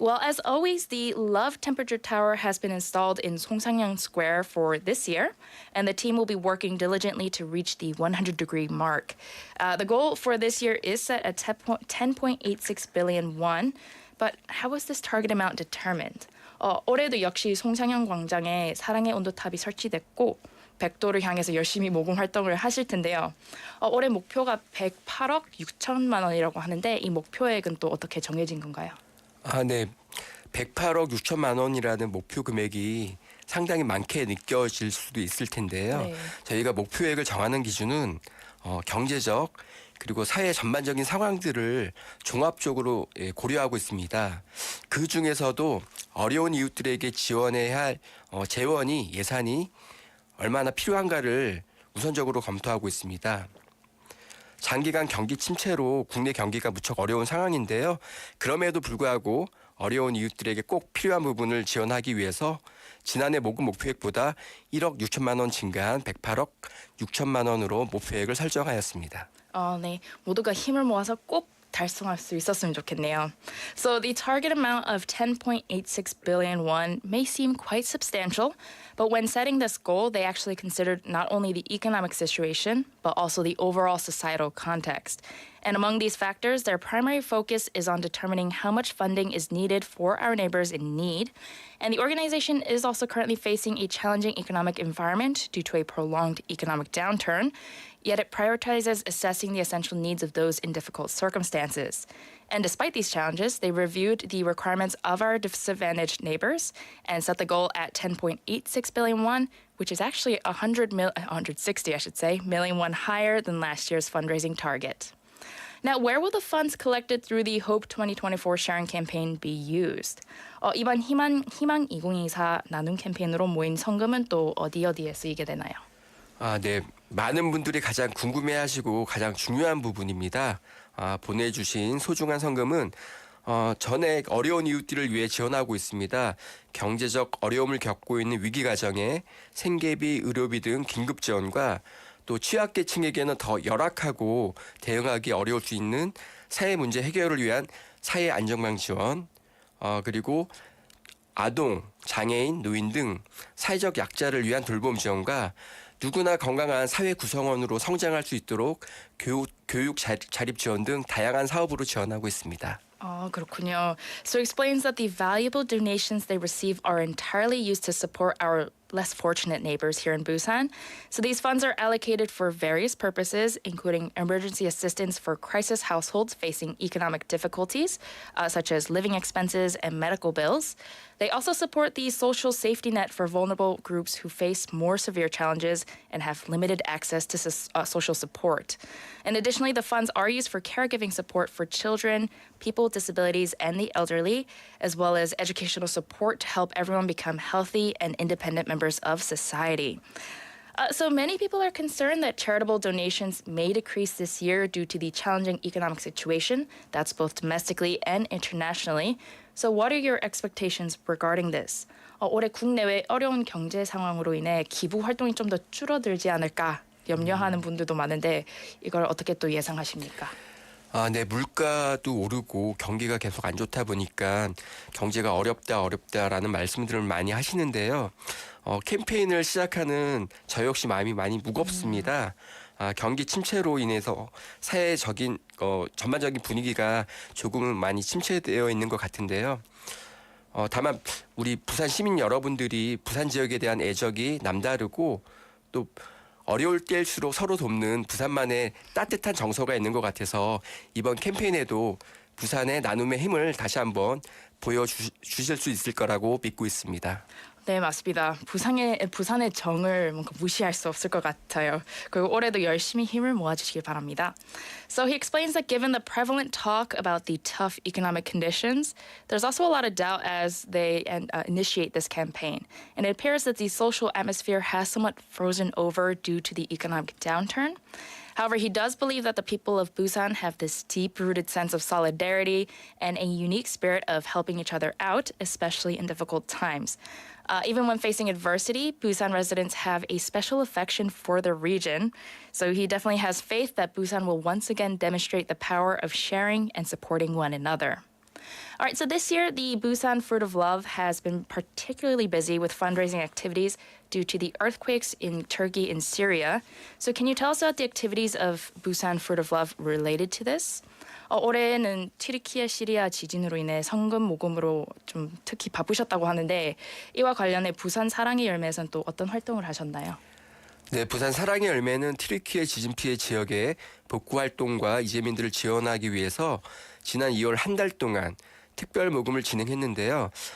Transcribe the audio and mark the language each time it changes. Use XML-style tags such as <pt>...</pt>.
<en>Well, as always, the Love Temperature Tower has been installed in Songsangyang Square for this year, and the team will be working diligently to reach the 100-degree mark. The goal for this year is set at 10.86 billion won, but how was this target amount determined?</en> <ko>올해도 역시 송상영 광장에 사랑의 온도탑이 설치됐고 100도를 향해서 열심히 모금 활동을 하실 텐데요. 올해 목표가 108억 6천만 원이라고 하는데 이 목표액은 또 어떻게 정해진 건가요? 네. 108억 6천만 원이라는 목표 금액이 상당히 많게 느껴질 수도 있을 텐데요. 네. 저희가 목표액을 정하는 기준은 경제적 그리고 사회 전반적인 상황들을 종합적으로 고려하고 있습니다. 그 중에서도 어려운 이웃들에게 지원해야 할 재원이 예산이 얼마나 필요한가를 우선적으로 검토하고 있습니다. 장기간 경기 침체로 국내 경기가 무척 어려운 상황인데요. 그럼에도 불구하고 어려운 이웃들에게 꼭 필요한 부분을 지원하기 위해서 지난해 모금 목표액보다 1억 6천만 원 증가한 108억 6천만 원으로 목표액을 설정하였습니다. 네, 모두가 힘을 모아서 꼭 달성할 수 있었으면 좋겠네요.</ko> <en>So the target amount of 10.86 billion won may seem quite substantial, but when setting this goal, they actually considered not only the economic situation, but also the overall societal context. And among these factors, their primary focus is on determining how much funding is needed for our neighbors in need. And the organization is also currently facing a challenging economic environment due to a prolonged economic downturn, yet it prioritizes assessing the essential needs of those in difficult circumstances. And despite these challenges, they reviewed the requirements of our disadvantaged neighbors and set the goal at 10.86 billion won, which is actually 160, million won higher than last year's fundraising target. Now, where will the funds collected through the Hope 2024 sharing campaign be used?</en> <ko>이번 희망 2024 나눔 캠페인으로 모인 성금은 또 어디에 쓰이게 되나요? 네. 많은 분들이 가장 궁금해하시고 가장 중요한 부분입니다. 보내주신 소중한 성금은 전액 어려운 이웃들을 위해 지원하고 있습니다. 경제적 어려움을 겪고 있는 위기 가정에 생계비, 의료비 등 긴급 지원과 또 취약계층에게는 더 열악하고 대응하기 어려울 수 있는 사회 문제 해결을 위한 사회 안정망 지원, 그리고 아동, 장애인, 노인 등 사회적 약자를 위한 돌봄 지원과 누구나 건강한 사회 구성원으로 성장할 수 있도록 교육 자립 지원 등 다양한 사업으로 지원하고 있습니다. 그렇군요.</ko> <en>So it explains that the valuable donations they receive are entirely used to support our less fortunate neighbors here in Busan. So these funds are allocated for various purposes, including emergency assistance for crisis households facing economic difficulties, such as living expenses and medical bills. They also support the social safety net for vulnerable groups who face more severe challenges and have limited access to social support. And additionally, the funds are used for caregiving support for children, people with disabilities, and the elderly, as well as educational support to help everyone become healthy and independent members of society. So many people are concerned that charitable donations may decrease this year due to the challenging economic situation, that's both domestically and internationally. So what are your expectations regarding this?</en> <ko>올해 국내외 어려운 경제 상황으로 인해 기부 활동이 좀 더 줄어들지 않을까 염려하는 분들도 많은데 이걸 어떻게 또 예상하십니까? 네, 물가도 오르고 경기가 계속 안 좋다 보니까 경제가 어렵다라는 말씀들을 많이 하시는데요. 캠페인을 시작하는 저 역시 마음이 많이 무겁습니다. 경기 침체로 인해서 사회적인 전반적인 분위기가 조금은 많이 침체되어 있는 것 같은데요. 다만 우리 부산 시민 여러분들이 부산 지역에 대한 애정이 남다르고 또 어려울 때일수록 서로 돕는 부산만의 따뜻한 정서가 있는 것 같아서 이번 캠페인에도 부산의 나눔의 힘을 다시 한번 보여주실 수 있을 거라고 믿고 있습니다. 네, 맞습니다. 부산의 정을 뭔가 무시할 수 없을 것 같아요. 그리고 올해도 열심히 힘을 모아주시길 바랍니다.</ko> <en>So he explains that given the prevalent talk about the tough economic conditions, there's also a lot of doubt as they initiate this campaign. And it appears that the social atmosphere has somewhat frozen over due to the economic downturn. However, he does believe that the people of Busan have this deep-rooted sense of solidarity and a unique spirit of helping each other out, especially in difficult times. Even when facing adversity, Busan residents have a special affection for the region. So he definitely has faith that Busan will once again demonstrate the power of sharing and supporting one another. All right, so this year, the Busan Fruit of Love has been particularly busy with fundraising activities due to the earthquakes in Turkey and Syria. So can you tell us about the activities of Busan Fruit of Love related to this?</en> <ko>올해는 튀르키예 시리아 지진으로 인해 성금 모금으로 좀 특히 바쁘셨다고 하는데 이와 관련해 부산 사랑의 열매에서는 또 어떤 활동을 하셨나요? 네, 부산 사랑의 열매는 튀르키예 지진 피해 지역의 복구 활동과 이재민들을 지원하기 위해서 지난 2월 한 달 동안 특별 모금을 진행했는데요.</ko>